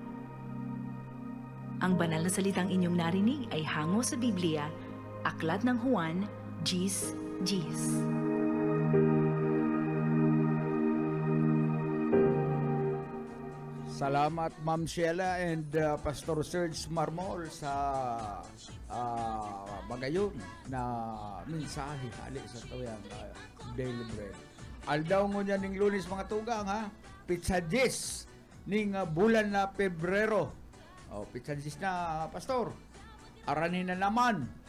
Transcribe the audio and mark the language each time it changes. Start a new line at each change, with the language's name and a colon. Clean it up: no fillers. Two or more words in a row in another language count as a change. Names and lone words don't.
Filipino: Ang banal na salitang inyong narinig ay hango sa Biblia, Aklat ng Juan, Gis.
Bikol: Salamat Ma'am Sheila and Pastor Serge Marmol sa magayon na mensahe hali sa tuyang daily bread. Aldaw mo niya ning Lunes mga tugang ha. Pizza 10 ning bulan na Pebrero. Oh, pizza 10 na Pastor. Aranin na naman.